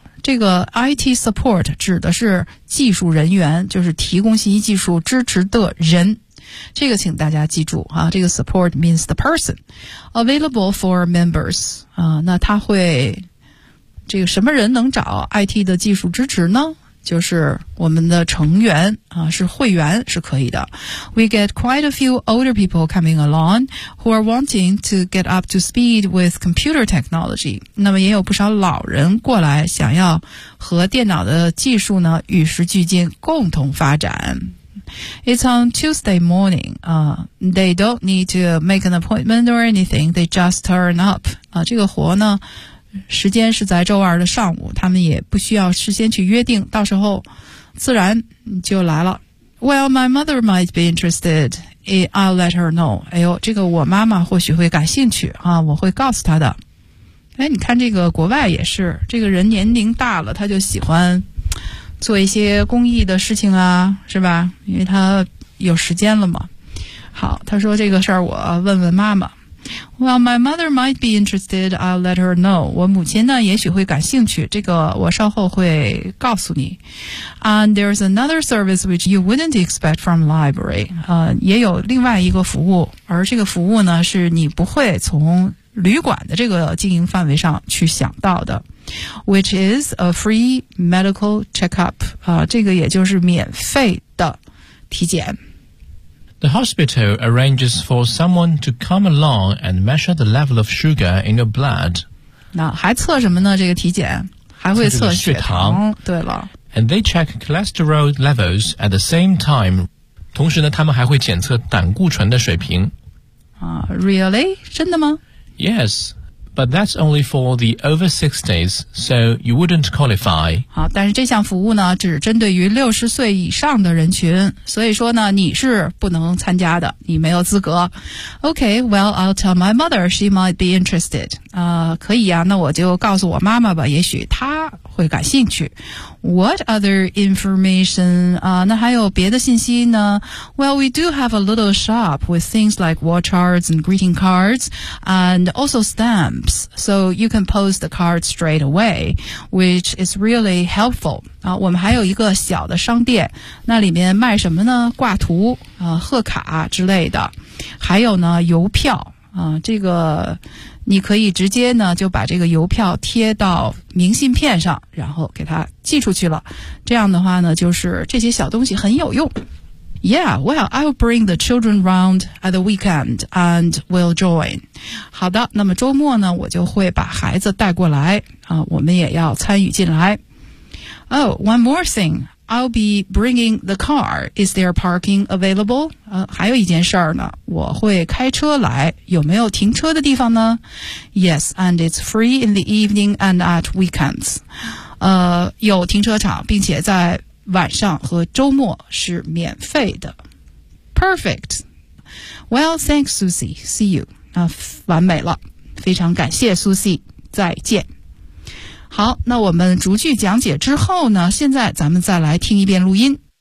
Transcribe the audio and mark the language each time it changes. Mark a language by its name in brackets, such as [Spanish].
[Chinese] 这个 IT support 指的是技术人员，就是提供信息技术支持的人。这个请大家记住啊，这个 [English] support means the person available for members [Chinese] 啊。那他会这个什么人能找 IT 的技术支持呢？就是我们的成员啊，是会员是可以的。 [English] We get quite a few older people coming along who are wanting to get up to speed with computer technology. [Chinese] 那么也有不少老人过来想要和电脑的技术呢与时俱进共同发展。 [English] It's on Tuesday morning. They don't need to make an appointment or anything. They just turn up. [Chinese] 啊，这个活呢时间是在周二的上午，他们也不需要事先去约定，到时候自然就来了。 [English] Well, my mother might be interested. I'll let her know. [Chinese] 哎呦，这个我妈妈或许会感兴趣啊，我会告诉她的。哎，你看这个国外也是，这个人年龄大了，他就喜欢做一些公益的事情啊，是吧？因为他有时间了嘛。好，他说这个事儿我问问妈妈。 [English] Well, my mother might be interested. I'll let her know. [Chinese] 我母亲呢，也许会感兴趣。这个我稍后会告诉你。 [English] And there's another service which you wouldn't expect from library. [Chinese] 也有另外一个服务，而这个服务呢，是你不会从旅馆的这个经营范围上去想到的。 [English] Which is a free medical checkup. [Chinese] 这个也就是免费的体检。 [English] The hospital arranges for someone to come along and measure the level of sugar in your blood. [Chinese] 那还测什么呢？这个体检还会测血糖。对了。 [English] And they check cholesterol levels at the same time. [Chinese] 同时呢，他们还会检测胆固醇的水平。 [English] Really? [Chinese] 真的吗 [English] ？Yes, But that's only for the over 60s, so you wouldn't qualify. [Chinese] 好，但是这项服务呢，只针对于60岁以上的人群，所以说呢，你是不能参加的，你没有资格。 [English] Okay, well, I'll tell my mother she might be interested. [Chinese] 可以啊，那我就告诉我妈妈吧，也许她会感兴趣。 [English] What other information? [Chinese] 那还有别的信息呢？ [English] Well, we do have a little shop with things like war charts and greeting cards, and also stamps. So you can post the card straight away, which is really helpful. [Chinese] 我们还有一个小的商店，那里面卖什么呢？挂图、贺卡之类的，还有呢邮票。这个你可以直接呢就把这个邮票贴到明信片上，然后给它寄出去了。这样的话呢，就是这些小东西很有用。 [English] Yeah, well, I'll bring the children round at the weekend and we'll join. [Chinese] 好的，那么周末呢，我就会把孩子带过来啊，我们也要参与进来。 [English] Oh, one more thing. I'll be bringing the car. Is there parking available? [Chinese] 还有一件事儿呢，我会开车来，有没有停车的地方呢？ [English] Yes, and it's free in the evening and at weekends. [Chinese] 有停车场，并且在晚上和周末是免费的。 [English] Perfect. Well, thanks, Susie. See you. [Chinese] 完美了，非常感谢 Susie. 再见。好，那我们逐句讲解之后呢，现在咱们再来听一遍录音。